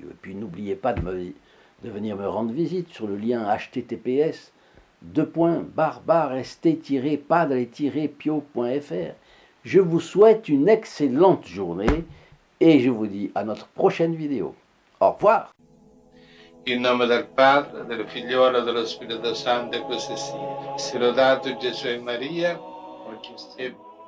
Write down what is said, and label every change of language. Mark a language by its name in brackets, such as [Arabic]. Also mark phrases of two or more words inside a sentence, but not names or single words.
[French] Et puis, n'oubliez pas de venir me rendre visite sur le lien https://st-padre-pio.fr. Je vous souhaite une excellente journée et je vous dis à notre prochaine vidéo. Au revoir. [Italian] In nome del Padre, del Figliolo e dello Spirito Santo, e così sia. Sia lodato Gesù e Maria, oggi e